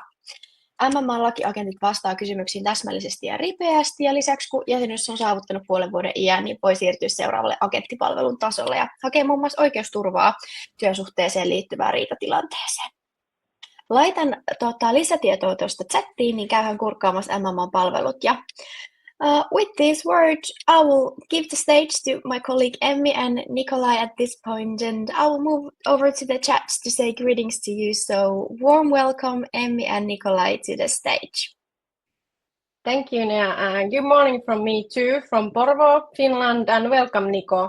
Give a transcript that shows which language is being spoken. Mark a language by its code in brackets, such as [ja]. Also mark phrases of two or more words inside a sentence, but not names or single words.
[fi] MMA-lakiagentit vastaa kysymyksiin täsmällisesti ja ripeästi, ja lisäksi kun jäsenyys on saavuttanut puolen vuoden iän, niin voi siirtyä seuraavalle agenttipalvelun tasolle ja hakea muun muassa oikeusturvaa työsuhteeseen liittyvään riitatilanteeseen. Laitan lisätietoa tuosta chattiin, niin käyhän kurkkaamassa MMA-palvelut. [en] Ja with these words, I will give the stage to my colleague Emmi and Nikolaj at this point, and I will move over to the chat to say greetings to you. So warm welcome, Emmi and Nikolaj, to the stage. Thank you, Nea, and good morning from me too, from Porvoo, Finland, and welcome, Nico.